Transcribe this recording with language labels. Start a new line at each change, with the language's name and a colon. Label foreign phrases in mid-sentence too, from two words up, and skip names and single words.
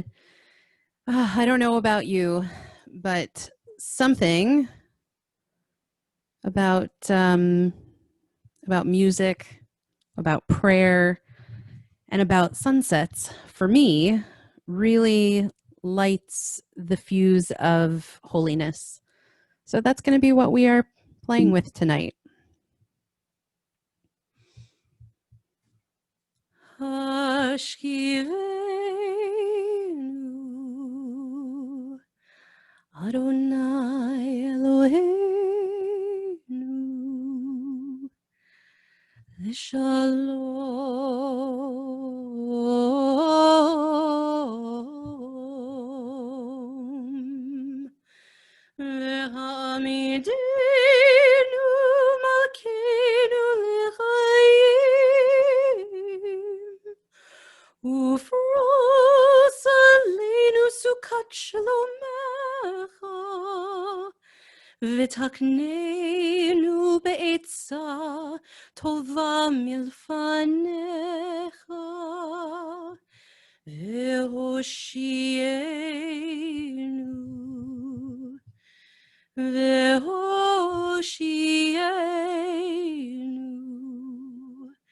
English: I don't know about you, but something about music, about prayer, and about sunsets for me really lights the fuse of holiness. So that's going to be what we are playing with tonight.
Hebrew: Hashkiveinu, אדוני אלוהינו, שלום, והעמידנו מלכנו לחיים, ופרוש עלינו סוכת שלומך, ותקננו בעצה טובה מלפניך, והושיענו, והושיענו,